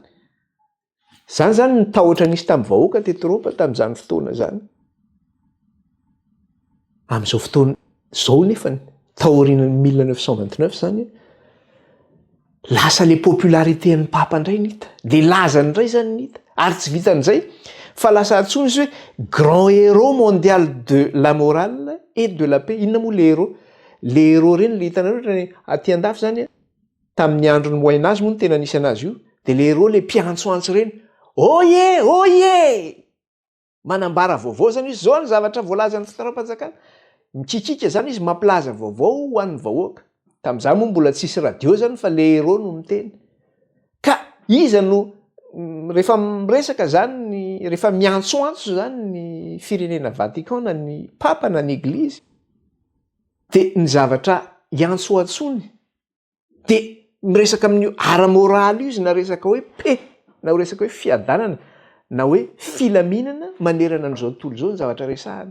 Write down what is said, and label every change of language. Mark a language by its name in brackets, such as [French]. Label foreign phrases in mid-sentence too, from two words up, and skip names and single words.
[Malagasy] Zany zany ny tahotra nisy tamin'ny vahoaka teto Eropa tamin'izany fotoana zany. Amin'izao fotoana zao nefany taorian'ny 1929 zany lasa le popularité ny papa indray nita. De lazany indray zany nita. Ary tsy vitan'izay fa lasa atsony izy hoe [French] grand héros mondial de la morale et de la paix. [Malagasy] Inona moa le héros? Le héros reny le hitanareo rehefa aty andafy zany tamin'ny andron'ny Moyen Âge moa no tena nisy anazy io. De le héros le mpiantsoantso reny. Oye, oye! Manambara vaovao zany izy. Zao ny zavatra voalazan'ny fitaoram-panjakana. Mikikika zany izy mampilaza vaovao ho an'ny vahoaka. Tamin'izany moa mbola tsisy radio zany fa le héros no miteny. Ka iza no rehefa miresaka zany rehefa miantsoantso zany ny firenena Vatican na ny papa na ny Eglizy de ny zavatra iantsoantsony de miresaka amin'io ara-moraly io izy na resaka hoe paix na resaka hoe fiadanana na hoe filaminana manerana an'izao tontolo zao ny zavatra resahana.